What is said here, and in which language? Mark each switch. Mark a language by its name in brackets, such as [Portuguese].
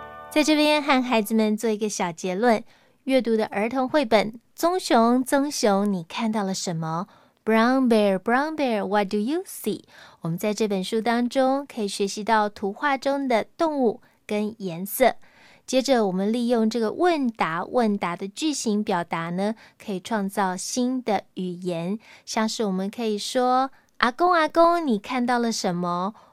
[Chinese] 在这边和孩子们做一个小结论，阅读的儿童绘本棕熊棕熊你看到了什么？ [English] Brown Bear Brown Bear What do you see? [Chinese] 我们在这本书当中可以学习到图画中的动物跟颜色，接着我们利用这个问答问答的句型表达呢，可以创造新的语言，像是我们可以说阿公阿公你看到了什么？